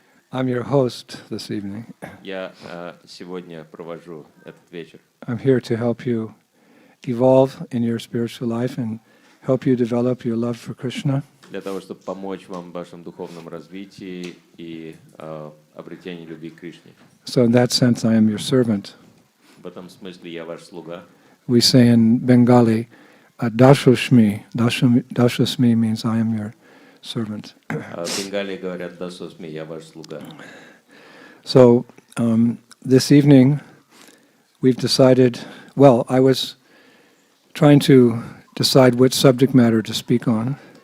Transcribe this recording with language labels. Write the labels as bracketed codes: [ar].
[en] I'm your host this evening. [ru] Я сегодня провожу этот вечер. [en] I'm here to help you evolve in your spiritual life and help you develop your love for Krishna. [ru] Для того, чтобы помочь вам в вашем духовном развитии и обретении любви к Кришне. [en] So in that sense, I am your servant. [ru] В этом смысле я ваш слуга. [en] We say in Bengali, Dashoshmi. Dashoshmi means I am your servant. [ru] В Бенгалии говорят «Дасосми», я ваш слуга. [en] So this evening, we've decided, well, I was trying to decide which subject matter to speak on.